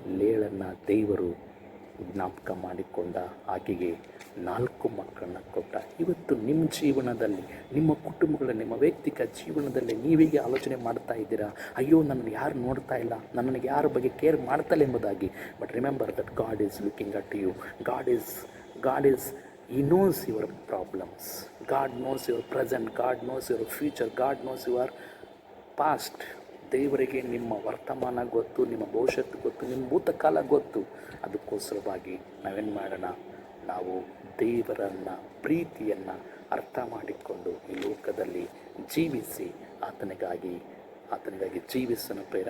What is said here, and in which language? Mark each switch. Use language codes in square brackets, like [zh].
[kn] ಲೇಳನ್ನು ದೇವರು ಜ್ಞಾಪಕ ಮಾಡಿಕೊಂಡ. ಆಕೆಗೆ 4 ಮಕ್ಕಳನ್ನ ಕೊಟ್ಟ. ಇವತ್ತು ನಿಮ್ಮ ಜೀವನದಲ್ಲಿ, ನಿಮ್ಮ ಕುಟುಂಬಗಳ, ನಿಮ್ಮ ವೈಯಕ್ತಿಕ ಜೀವನದಲ್ಲಿ ನೀವೀಗೆ ಆಲೋಚನೆ ಮಾಡ್ತಾ ಇದ್ದೀರಾ, ಅಯ್ಯೋ ನನ್ನನ್ನು ಯಾರು ನೋಡ್ತಾ ಇಲ್ಲ, ನನ್ನನ್ನು ಯಾರ ಬಗ್ಗೆ ಕೇರ್ ಮಾಡ್ತಾಯಿಲ್ಲ ಎಂಬುದಾಗಿ. [en] But remember that God is looking at you. God is He knows your problems. God knows your present. God knows your future. God knows your past. [kn] ದೇವರಿಗೆ ನಿಮ್ಮ ವರ್ತಮಾನ ಗೊತ್ತು, ನಿಮ್ಮ ಭವಿಷ್ಯತ್ತು ಗೊತ್ತು, ನಿಮ್ಮ ಭೂತಕಾಲ ಗೊತ್ತು. ಅದಕ್ಕೋಸ್ಕರವಾಗಿ ನಾವೇನು ಮಾಡೋಣ? ನಾವು ದೇವರನ್ನು, ಪ್ರೀತಿಯನ್ನು ಅರ್ಥ ಮಾಡಿಕೊಂಡು ಈ ಲೋಕದಲ್ಲಿ ಜೀವಿಸಿ ಆತನಿಗಾಗಿ ಜೀವಿಸೋಣ ಪ್ರಿಯರೇ.